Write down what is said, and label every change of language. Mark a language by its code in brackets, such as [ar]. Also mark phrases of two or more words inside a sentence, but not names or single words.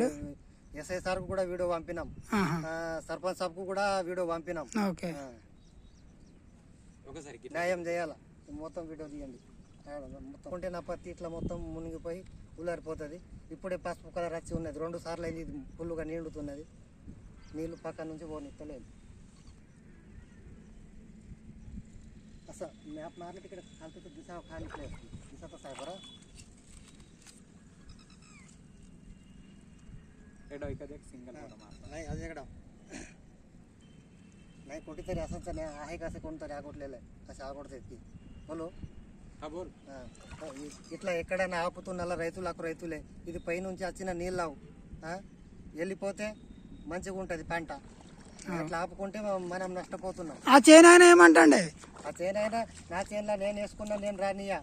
[te] ఎస్ఐ సార్ కూడా వీడియో పంపినాం, సర్పంచ్ సాబ్ కు కూడా వీడియో పంపినాం. న్యాయం చేయాల, మొత్తం వీడియో తీయండి. మొత్తం ఉంటే నా పత్తి ఇట్లా మొత్తం మునిగిపోయి ఉల్లారిపోతుంది. ఇప్పుడే పసుపు కలర్ వచ్చి ఉన్నది, 2 సార్లు అయింది. ఇది ఫుల్లుగా నిండుతున్నది, నీళ్లు పక్క నుంచి పోనిస్తలేదు. [mr] असं मॅप मारलं तिकडे खालतं तर दिसावं खाली प्लेस दिसतच आहे बरं. नाही अजून इकडं नाही, कुठेतरी असंच आहे का, असं कोणतरी आगोटलेलं आहे, असं आगोडतात की. [hi] बोलो బోల్. [te] ఇట్లా ఎక్కడైనా ఆపుతున్న రైతులే ఇది పైనుంచి వచ్చిన నీళ్ళు వెళ్ళిపోతే మంచిగా ఉంటుంది పంట. అట్లా ఆపుకుంటే మనం నష్టపోతున్నాం. ఆ చేనైనా ఏమంటండి? ఆ చేనైనా నా చేనులో నేను వేసుకున్నా, నేను రానియా,